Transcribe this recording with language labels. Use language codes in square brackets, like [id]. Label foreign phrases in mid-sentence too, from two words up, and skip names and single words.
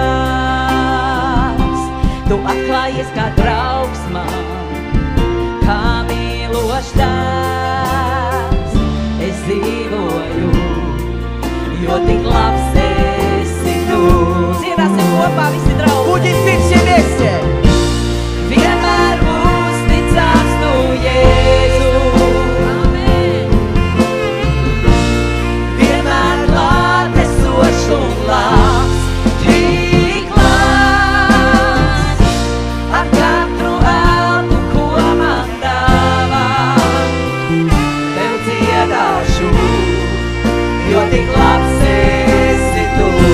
[lv] Tu atklājies kā draugs man, kā mīlošs tēvs, es dzīvoju jo tik labs esi tu. Dziedāsim kopā visi draugi. [ru] Будем петь все вместе. [lv] Vienmēr uzticams tu, Jēzu. Amen. Vienmēr klātesošs un labs, tik labs. Ar katru elpu, ko man dāvā, tev dziedāšu, jo tik labs esi tu.